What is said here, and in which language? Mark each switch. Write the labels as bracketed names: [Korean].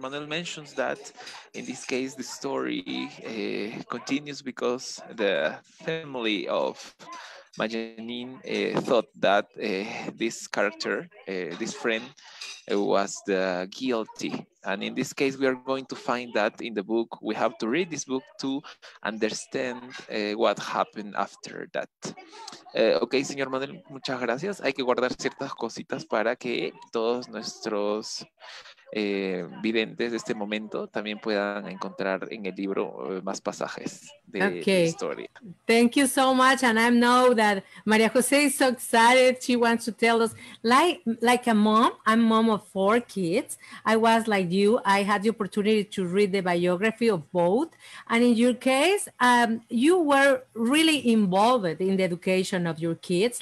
[English] Manuel mentions that in this case the story continues because the family of Majanin thought that this character, this friend, was the guilty. And in this case, we are going to find that in the book. We have to read this book to understand what happened after that. [Spanish] Ok, señor Manuel, muchas gracias. Hay que guardar ciertas cositas para que todos nuestros videntes de este momento también puedan encontrar en el libro más pasajes de la historia. [English] Thank you so much. And I know that Maria Jose is so excited. She wants to tell us, like a mom, I'm mom of 4 kids. I was like you. I had the opportunity to read the biography of both. And in your case, you were really involved in the education of your kids.